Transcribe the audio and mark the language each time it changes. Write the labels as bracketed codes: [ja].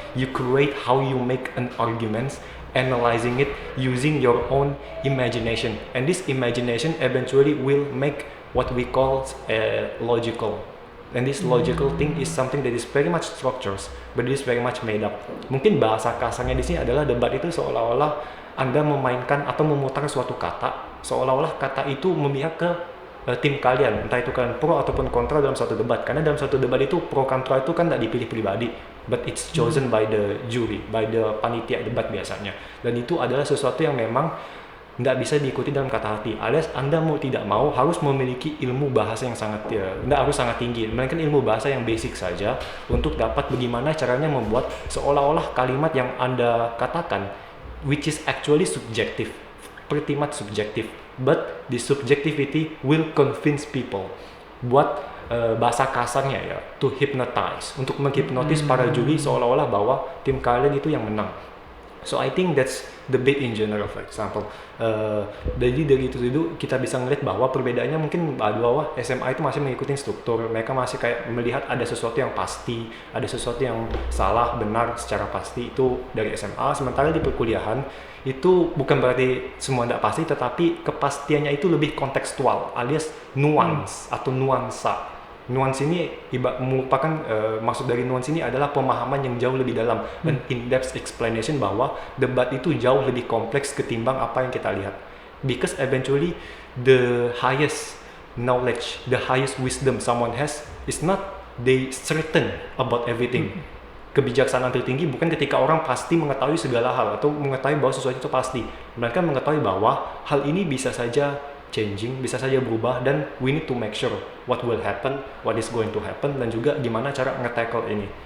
[en] You create how you make an argument, analyzing it using your own imagination, and this imagination eventually will make what we call logical. And this logical thing is something that is very much structures, but it is very much made up. [id] Mungkin bahasa kasarnya di sini adalah debat itu seolah-olah Anda memainkan atau memutar suatu kata, seolah-olah kata itu memihak ke tim kalian, entah itu kalian pro ataupun kontra dalam suatu debat. Karena dalam suatu debat itu pro kontra itu kan tidak dipilih pribadi, [en] but it's chosen by the [id] jury, by the panitia debat biasanya. Dan itu adalah sesuatu yang memang tidak bisa diikuti dalam kata hati, alias Anda mau tidak mau harus memiliki ilmu bahasa yang sangat tidak harus sangat tinggi, melainkan ilmu bahasa yang basic saja untuk dapat bagaimana caranya membuat seolah-olah kalimat yang Anda katakan, [en] which is actually subjective, pretty much subjective, but the subjectivity will convince people. [id] Buat bahasa kasarnya ya, [en] to hypnotize, [id] untuk menghipnotis para juri seolah-olah bahwa tim kalian itu yang menang. [en] So I think that's debate in general, for example. [id] Jadi dari itu kita bisa ngeliat bahwa perbedaannya mungkin bahwa SMA itu masih mengikuti struktur, mereka masih kayak melihat ada sesuatu yang pasti, ada sesuatu yang salah benar secara pasti itu dari SMA. Sementara di perkuliahan itu bukan berarti semua tidak pasti, tetapi kepastiannya itu lebih kontekstual, alias nuance atau nuansa. Nuance ini merupakan maksud dari nuance ini adalah pemahaman yang jauh lebih dalam dan [en] in-depth explanation [id] bahwa debat itu jauh lebih kompleks ketimbang apa yang kita lihat. [en] Because eventually the highest knowledge, the highest wisdom someone has is not they certain about everything. [id] Kebijaksanaan tertinggi bukan ketika orang pasti mengetahui segala hal atau mengetahui bahwa sesuatu itu pasti, melainkan mengetahui bahwa hal ini bisa saja changing, bisa saja berubah, dan [en] we need to make sure what will happen, what is going to happen, [id] dan juga gimana cara nge-tackle ini.